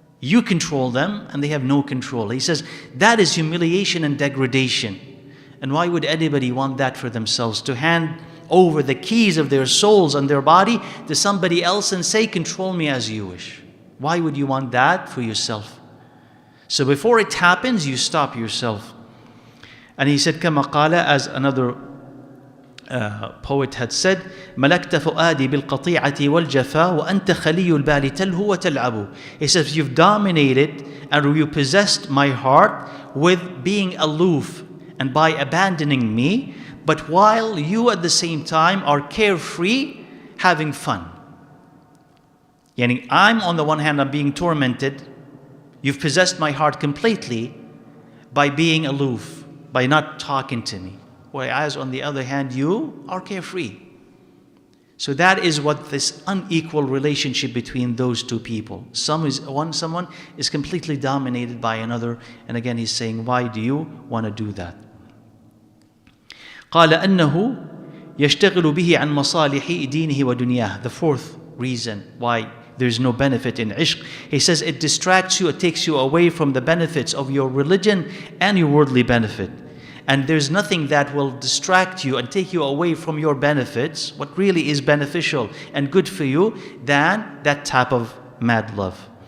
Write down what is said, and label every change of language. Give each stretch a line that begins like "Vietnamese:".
English: You control them and they have no control. He says that is humiliation and degradation. And why would anybody want that for themselves? To hand over the keys of their souls and their body to somebody else and say, control me as you wish. Why would you want that for yourself? So before it happens, you stop yourself. And he said,
Arabic: كما قال,
English: as another poet had said,
Arabic: ملكت فؤادي بالقطيعة والجفا وأنت خلي البال تلهو وتلعب.
English: He says, you've dominated and you possessed my heart with being aloof and by abandoning me, but while you at the same time are carefree, having fun. Yani I'm on the one hand, I'm being tormented. You've possessed my heart completely by being aloof, by not talking to me. Whereas on the other hand, you are carefree. So that is what this unequal relationship between those two people. Someone is completely dominated by another. And again, he's saying, why do you want to do that?
Arabic: قال أنه يشتغل به عن مصالح دينه ودنياه.
English: The fourth reason why there's no benefit in ishq. He says it distracts you, it takes you away from the benefits of your religion and your worldly benefit. and there's nothing that will distract you and take you away from your benefits, what really is beneficial and good for you, than that type of mad love.